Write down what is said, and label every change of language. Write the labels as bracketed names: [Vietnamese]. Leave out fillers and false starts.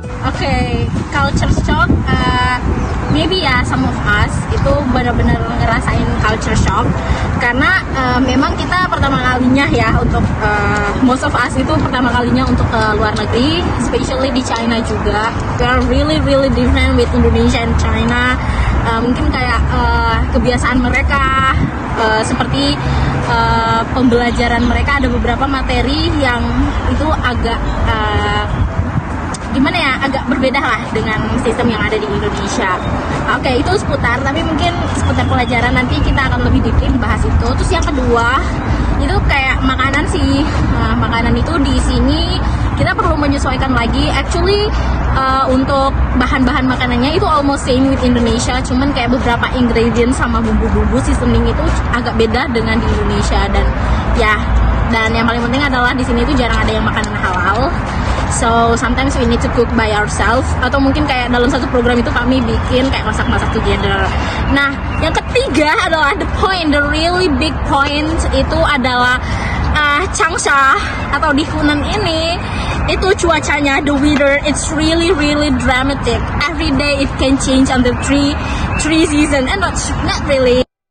[Indonesian] Okay, culture shock. [English] Maybe [Indonesian] ya [English] some of us [Indonesian] itu benar-benar ngerasain culture shock karena memang kita pertama kalinya ya untuk [English] most of us [Indonesian] itu pertama kalinya untuk ke luar negeri, [English] especially [Indonesian] di China juga. [English] We are really different with Indonesia and China. [Indonesian] Mungkin kayak kebiasaan mereka, seperti pembelajaran mereka, ada beberapa materi yang itu agak gimana ya, agak berbeda lah dengan sistem yang ada di Indonesia. Oke, itu seputar, tapi mungkin seputar pelajaran nanti kita akan lebih detail bahas itu. Terus yang kedua, itu kayak makanan sih. Makanan itu di sini kita perlu menyesuaikan lagi. Actually, untuk bahan-bahan makanannya itu [English] almost same with Indonesia, [Indonesian] cuman kayak beberapa ingredients sama bumbu-bumbu seasoning itu agak beda dengan di Indonesia. Dan yang paling penting adalah di sini itu jarang ada yang makanan halal. [English] So sometimes we need to cook by ourselves, [Indonesian] atau mungkin kayak dalam satu program itu kami bikin kayak masak-masak together. Nah, yang ketiga adalah [English] the really big point [Indonesian] itu adalah Changsha atau di Hunan ini itu cuacanya, [English] the weather, it's really dramatic. Every day it can change under three season, and not really.